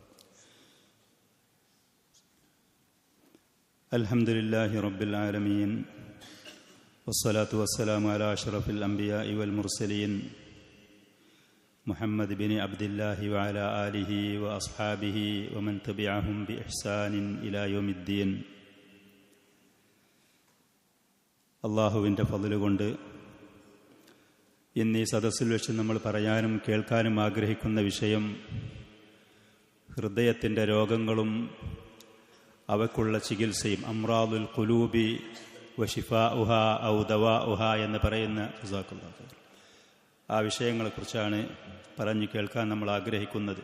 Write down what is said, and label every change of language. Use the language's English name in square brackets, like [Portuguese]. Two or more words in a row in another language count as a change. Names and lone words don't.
[Arabic] الحمد لله رب العالمين والصلاة والسلام على أشرف الأنبياء والمرسلين محمد بن عبد الله وعلى آله وأصحابه ومن تبعهم بإحسان إلى يوم الدين. [Malayalam] അള്ളാഹുവിൻ്റെ ഫضല് കൊണ്ട് ഇന്ന് ഈ സദസ്സിൽ വെച്ച് നമ്മൾ പറയാനും കേൾക്കാനും ആഗ്രഹിക്കുന്ന വിഷയം ഹൃദയത്തിൻ്റെ രോഗങ്ങളും അവയ്ക്കുള്ള ചികിത്സയും, [Arabic] أمراض القلوب وشفاؤها أو دواؤها [Malayalam] എന്ന് പറയുന്ന ആ വിഷയങ്ങളെക്കുറിച്ചാണ് പറഞ്ഞു കേൾക്കാൻ നമ്മൾ ആഗ്രഹിക്കുന്നത്.